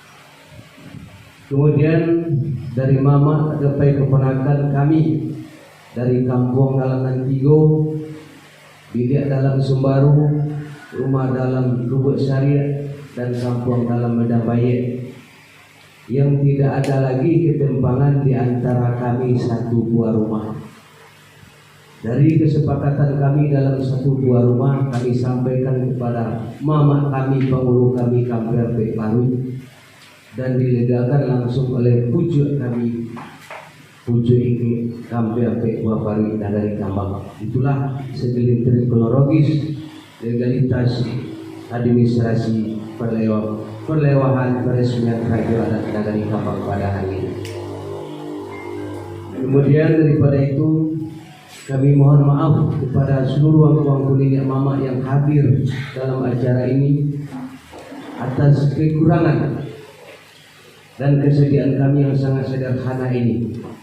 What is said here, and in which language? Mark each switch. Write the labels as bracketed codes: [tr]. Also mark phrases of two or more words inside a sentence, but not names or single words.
[id] Kemudian dari mama sampai keponakan kami dari Kampung Galangan Tigo, Bilik Dalam Sumbaru, Rumah Dalam Lubuk Syariah dan Kampung Dalam Medan Bayek, yang tidak ada lagi ketimpangan di antara kami satu buah rumah. Dari kesepakatan kami dalam satu buah rumah, kami sampaikan kepada mama kami, pengurus kami Kampai Paru, dan dilegakan langsung oleh pujuk kami Pujo Ike Kampai Pari Nagari Kambang. Itulah segelintir kronologis legalitas administrasi perlewahan peresmian Rajo Adat Nagari Kambang pada hari ini. Kemudian daripada itu kami mohon maaf kepada seluruh angkuang kuliah mama yang hadir dalam acara ini atas kekurangan dan kesediaan kami yang sangat sederhana ini.